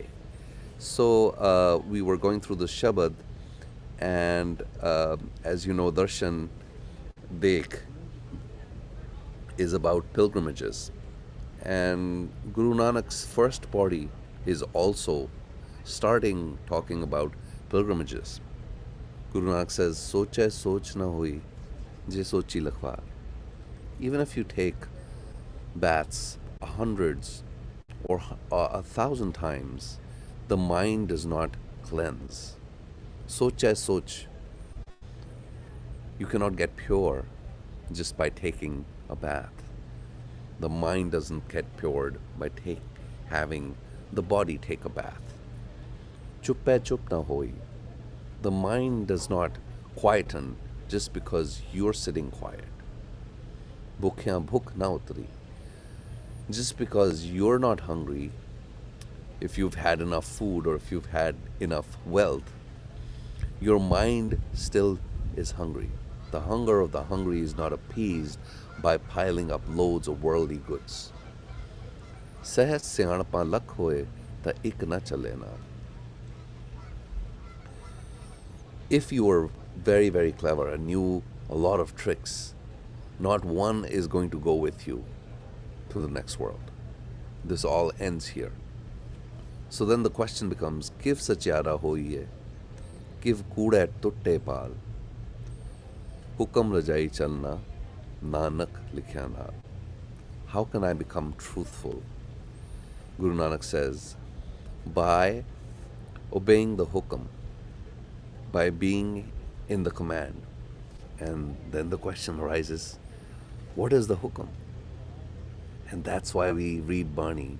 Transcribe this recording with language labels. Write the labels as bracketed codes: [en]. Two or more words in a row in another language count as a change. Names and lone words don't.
[en] So we were going through the Shabad, and as you know, Darshan Dekh is about pilgrimages. And Guru Nanak's first body is also starting talking about pilgrimages. Guru Nanak says, [pa] ਸੋਚੈ ਸੋਚਿ ਨ ਹੋਈ, ਜੇ ਸੋਚੀ ਲਖਵਾਰ. [en] Even if you take baths hundreds or 1,000 times, the mind does not cleanse. [pa] ਸੋਚੈ ਸੋਚਿ. [en] You cannot get pure just by taking a bath. The mind doesn't get pured by having the body take a bath. [pa] ਚੁਪੈ ਚੁਪ ਨ ਹੋਈ. [en] The mind does not quieten just because you're sitting quiet. [pa] ਭੁਖਿਆ ਭੁਖ ਨ ਉਤਰੀ. [en] Just because you're not hungry, if you've had enough food or if you've had enough wealth, your mind still is hungry. The hunger of the hungry is not appeased by piling up loads of worldly goods. [pa] ਸਹਸ ਸਿਆਣਪਾ ਲਖ ਹੋਇ ਤ ਇਕ ਨ ਚਲੈ ਨਾਲਿ. [en] If you are very, very clever and knew a lot of tricks, not one is going to go with you to the next world. This all ends here. So then the question becomes, [pa] ਕਿਵ ਸਚਿਆਰਾ ਹੋਈਐ ਕਿਵ ਕੂੜੈ ਤੁਟੈ ਪਾਲਿ ਹੁਕਮਿ ਰਜਾਈ ਚਲਣਾ ਨਾਨਕ ਲਿਖਿਆ ਨਾਲਿ. [en] How can I become truthful? Guru Nanak says, by obeying the hukam, by being in the command. And then the question arises, what is the hukam? And that's why we read Bani.